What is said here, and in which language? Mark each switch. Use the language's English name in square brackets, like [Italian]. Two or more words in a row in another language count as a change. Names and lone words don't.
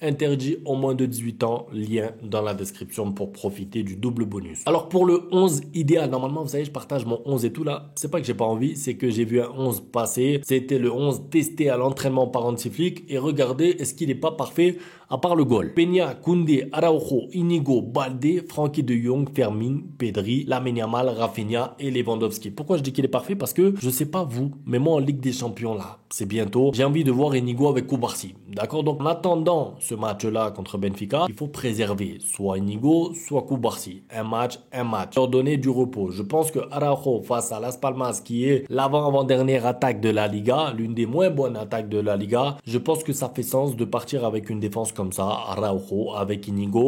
[French] Interdit au moins de 18 ans. Lien dans la description pour profiter du double bonus. Alors pour le 11 idéal, normalement, vous savez, je partage mon 11 et tout là. C'est pas que j'ai pas envie. C'est que j'ai vu un 11 passer. C'était le 11 testé à l'entraînement par Hansi Flick. Et regardez, est-ce qu'il n'est pas parfait à part le goal? Peña, Koundé, Araujo, Inigo, Balde, Frenkie de Jong, Fermin, Pedri, Lamine Yamal, Rafinha et Lewandowski. Pourquoi je dis qu'il est parfait? Parce que je sais pas vous, mais moi en Ligue des Champions là, c'est bientôt. J'ai envie de voir Inigo avec Koubarsi. D'accord? Donc en attendant ce match-là contre Benfica, il faut préserver soit Inigo, soit Koubarsi. Un match. Leur donner du repos. Je pense que Araujo face à Las Palmas, qui est l'avant-dernière attaque de la Liga, l'une des moins bonnes attaques de la Liga, je pense que ça fait sens de partir avec une défense comme ça, Araujo avec Inigo.